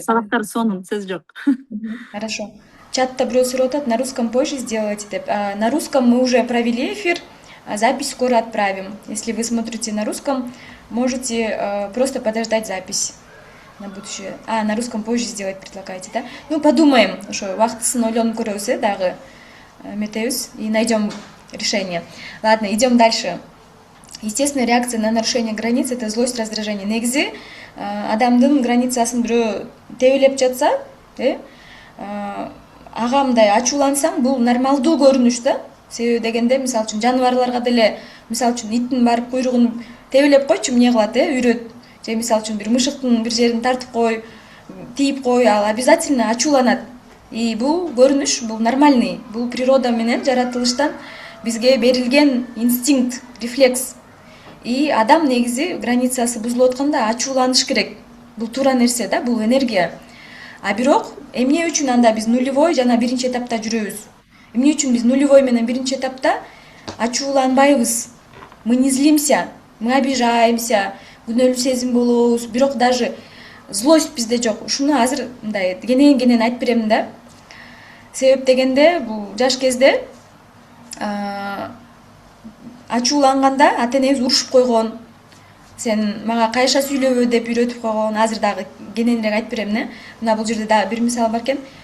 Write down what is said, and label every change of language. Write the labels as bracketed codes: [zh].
[ky] Сабактар сонун, сөз жок. [ru] Хорошо. [ky] Чатта бирөө сурап атат, [ru] на русском позже сделайте деп. На русском мы уже провели эфир, запись скоро отправим. Если вы смотрите на русском, можете просто подождать запись на будущее. На русском позже сделать предлагаете, да? Ну, подумаем, [ky] ошо убактысын ойлонуп көрөбүз, дагы эметебиз [ru] и найдем решение. Ладно, идем дальше. Естественная реакция на нарушение границ — это злость, раздражение. [ky] Негизи адамдын границасын бирөө тебелеп жатса, ага мындай ачуулансаң, бул нормалдуу көрүнүш да. Себеби дегенде, мисалы үчүн жаныбарларга деле, мисалы үчүн иттин барып куйругун тебелеп койчу, эмне кылат, үйрөт. Же мисалы үчүн бир мышыктын бир жерин тартып кой, тийип кой, ал обязательно ачууланат. И бул көрүнүш, бул нормальный, бул природа менен жаратылыштан бизге берилген инстинкт, рефлекс. И адам негизи границасы бузулуп атканда ачууланыш керек. Бул туура нерсе да, бул энергия. А бирок эмне үчүн анда биз нулевой жана биринчи этапта жүрөбүз? Эмне үчүн биз нулевой менен биринчи этапта ачууланбайбыз? [ru] Мы не злимся, мы обижаемся, [ky] күнөөлүү сезим болобуз, бирок [ru] даже злость [ky] бизде жок. Ушуну азыр мындай кенен айтып беремин да. Себеп дегенде, бул жаш кезде ачууланганда ата-энебиз урушуп койгон. Сен мага кайша сүйлөбө деп үйрөтүп койгон. Азыр дагы кененирээк айтып берем, мына бул жерде дагы бир мисал бар экен.